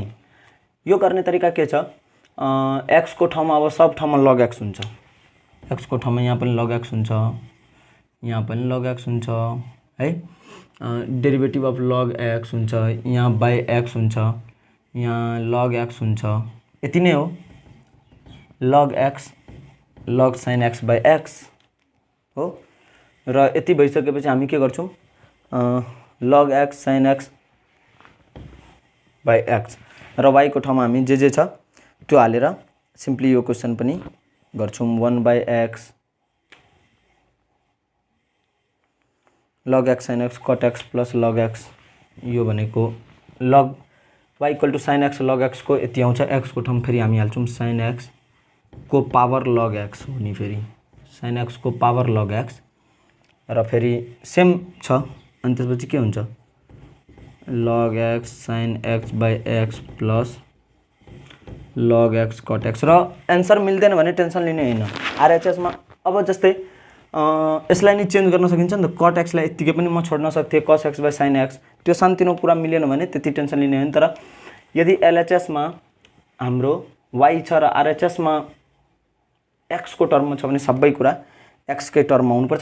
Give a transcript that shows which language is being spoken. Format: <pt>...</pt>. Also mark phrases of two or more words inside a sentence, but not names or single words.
<ne>यो गर्ने तरिका के छ, x को ठाउँमा अब सब ठाउँमा log x हुन्छ, x को ठाउँमा यहाँ पनि log x हुन्छ, यहाँ पनि log x हुन्छ है।</ne> <en>derivative of</en> <ne>log x हुन्छ, यहाँ बाई x हुन्छ, यहाँ log x हुन्छ, यति नै हो। log x log sin x बाई x हो र यति भइसकेपछि हामी के गर्छौं, log x sin x बाई x र y को ठाउँमा हामी जे छ त्यो हालेर सिम्पली यो क्वेसन पनि गर्छौं। 1/x log x sin x cot x प्लस log x, यो भनेको log y</ne> <en>equal to</en> <ne>sin x log x को यति आउँछ। x को ठाउँ फेरि हामी हाल्छौं sin x को पावर log x हो नि, फेरि sin x को पावर log x र फेरि सेम छ। अनि त्यसपछि के हुन्छ log x sin x बाई x प्लस log x cot x। र एन्सर मिल्दैन भने टेन्सन लिने हैन, RHS मा अब जस्तै यसलाई नि चेन्ज गर्न सकिन्छ नि त, cot x लाई यतिकै पनि म छोड्न सक्थे cos x बाई sin x, त्यो सानतिनो कुरा मिलेन भने त्यति टेन्सन लिने हैन। तर यदि LHS मा हाम्रो y छ र RHS मा x को टर्ममा छ भने सबै कुरा x कै टर्ममा हुनुपर्छ।</ne>